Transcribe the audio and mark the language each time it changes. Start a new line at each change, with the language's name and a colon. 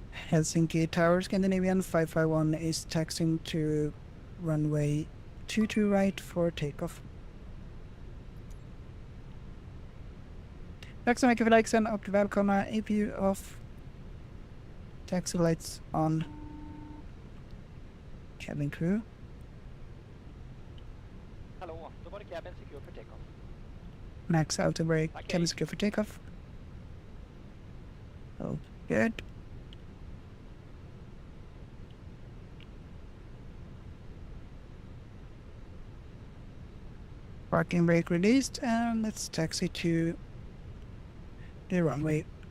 English: Helsinki Tower, Scandinavian 551 is taxiing to runway 22 right for takeoff.
Swedish: Tack så mycket för likesen och välkomna
English: APU off Taxi lights on. Cabin crew.
Swedish: Hallå, då var det cabin secure för takeoff.
English: Max auto brake. Okay. Cabin secure for takeoff. Oh, good. Parking brake released, and let's taxi to the runway.